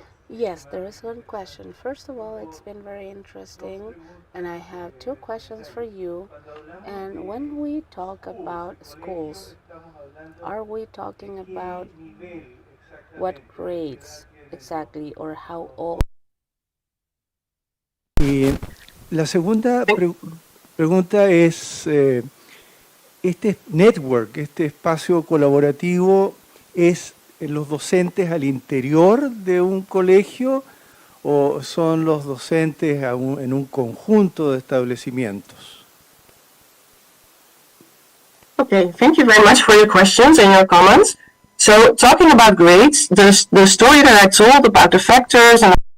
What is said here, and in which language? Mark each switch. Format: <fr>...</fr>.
<en>Yes, there is one question. First of all, it's been very interesting, and I have 2 questions for you. And when we talk about schools, are we talking about what grades exactly or how old?</en> <es>Y la segunda pregunta es, este network, este espacio colaborativo, ¿es los docentes al interior de un colegio o son los docentes en un conjunto de establecimientos?</es> <en>Okay, thank you very much for your questions and your comments. So, talking about grades, the story that I told about the factors and</en>